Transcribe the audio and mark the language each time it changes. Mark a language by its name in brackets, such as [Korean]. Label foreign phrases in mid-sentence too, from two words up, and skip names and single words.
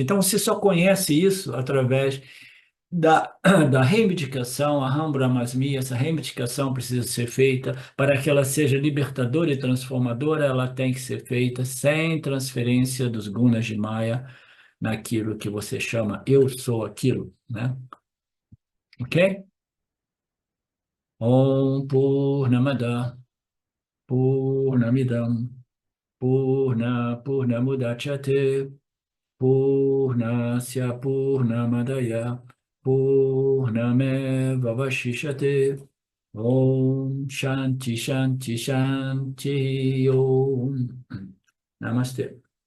[Portuguese] Então, você só conhece isso através da reivindicação, a [Sanskrit] अहं ब्रह्मास्मि, [Portuguese] essa reivindicação precisa ser feita para que ela seja libertadora e transformadora, ela tem que ser feita sem transferência dos gunas de Maya naquilo que você chama eu sou aquilo, né? Ok? [Sanskrit] ॐ पूर्णमदः पूर्णमिदं पूर्णमुदच्यते पूर्णस्य पूर्णमादाय पूर्णमेव वशिष्यते ॐ शान्तिः शान्तिः शान्तिः ॐ नमस्ते.